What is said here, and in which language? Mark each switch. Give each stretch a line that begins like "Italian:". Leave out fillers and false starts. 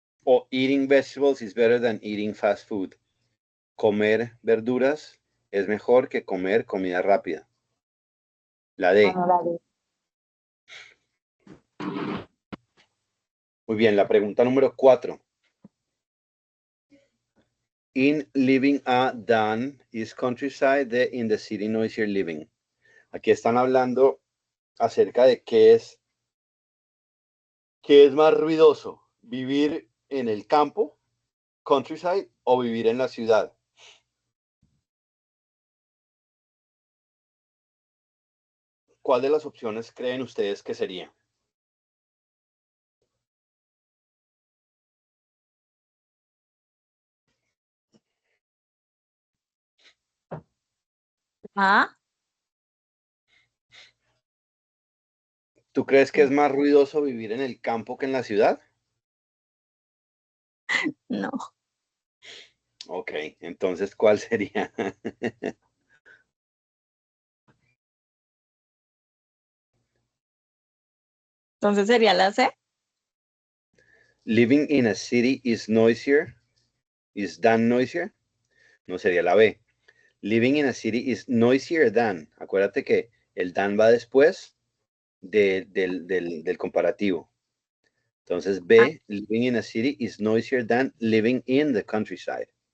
English: O eating vegetables is better than eating fast food.
Spanish: Comer verduras es mejor que comer comida rápida. La D. No la D. Muy bien, la pregunta número 4.
English: In living a than is countryside, in the city noisier living.
Spanish: Aquí están hablando acerca de qué es más ruidoso, vivir en el campo, countryside, o vivir en la ciudad. ¿Cuál de las opciones creen ustedes que sería? Ah, ¿Tú crees que es más ruidoso vivir en el campo que en la ciudad? no. Ok, entonces, ¿cuál sería? Entonces sería la C.
English: Living in a city is noisier, is than noisier.
Spanish: No sería la B.
English: Living in a city is noisier than.
Spanish: Acuérdate que el than va después del comparativo. Entonces, Ah,
English: B, living in a city is noisier than living in the countryside.